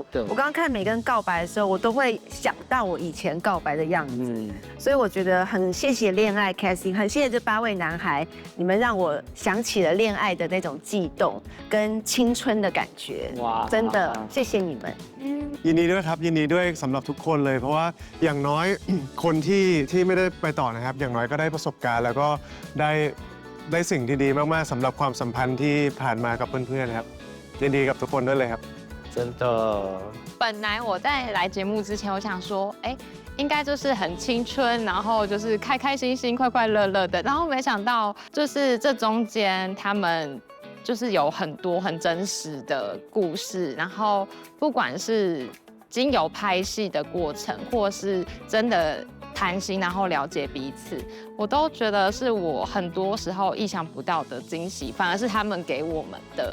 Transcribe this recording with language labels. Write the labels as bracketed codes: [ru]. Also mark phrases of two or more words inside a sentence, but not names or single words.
[zh] 我刚刚看每个人告白的时候，我都会想到我以前告白的样子。所以我觉得很谢谢恋愛 casting， 很謝謝這8位男孩，你們讓我想起了戀愛的那種悸動跟青春的感覺。哇，真的謝謝你們。 [th] ยินดีด้วยครับยินดีด้วยสำหรับทุกคนเลยเพราะว่าอย่างน้อย คนที่ไม่ได้ไปต่อนะครับอย่างน้อยก็ได้ประสบการณ์แล้วก็ได้สิ่งที่ดีมากๆสำหรับความสัมพันธ์ที่ผ่านมากับเพื่อนๆครับยินดีกับทุกคนด้วยเลยครับ [zh] 真的。本来我在来节目之前，我想说，应该就是很青春，然后就是开开心心、快快乐乐的。然后没想到，就是这中间他们就是有很多很真实的故事，然后不管是经由拍戏的过程，或是真的谈心，然后了解彼此，我都觉得是我很多时候意想不到的惊喜，反而是他们给我们的。